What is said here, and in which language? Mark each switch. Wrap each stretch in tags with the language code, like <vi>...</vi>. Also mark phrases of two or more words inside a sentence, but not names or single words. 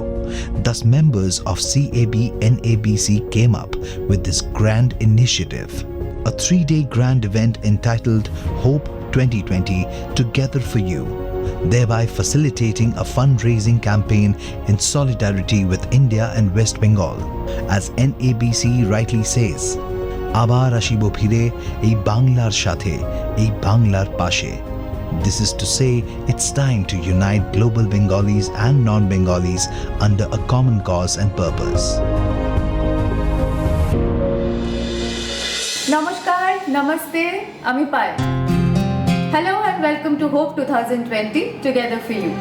<en>Thus, members of CAB-NABC came up with this grand initiative, a 3-day grand event entitled Hope 2020 Together for You, thereby facilitating a fundraising campaign in solidarity with India and West Bengal. As NABC rightly says,</en> <bn>আবার আসিব ফিরে এই বাংলার সাথে, এই বাংলার পাশে.</bn> <en>This is to say, it's time to unite global Bengalis and non-Bengalis under a common cause and purpose.</en> <bn>Namaskar, Namaste, আমি পায়েল।</bn> <en>Hello and welcome to Hope 2020 Together for You.</en>